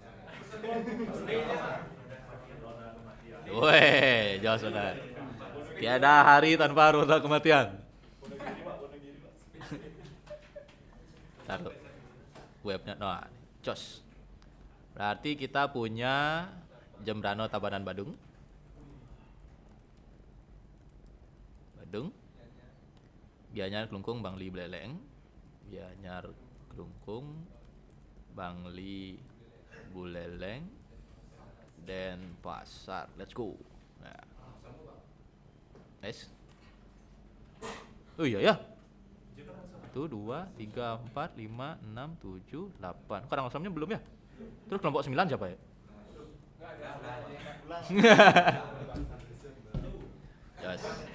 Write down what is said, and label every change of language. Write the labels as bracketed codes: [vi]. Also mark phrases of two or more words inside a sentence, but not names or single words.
[id] Weh, jos benar. Tiada hari tanpa roda kematian. Taruh webnya, nah, jos. Berarti kita punya Jembrano Tabanan Badung. Gianyar Kelungkung Bangli Buleleng. Gianyar Kelungkung Bangli Buleleng dan Pasar. [en] Let's go. [id] Nah. Nice. Oh iya ya. 1, 2, 3, 4, 5, 6, 7, 8. Kok orang asamnya belum ya? Terus kelompok 9 siapa ya? [en] Yes.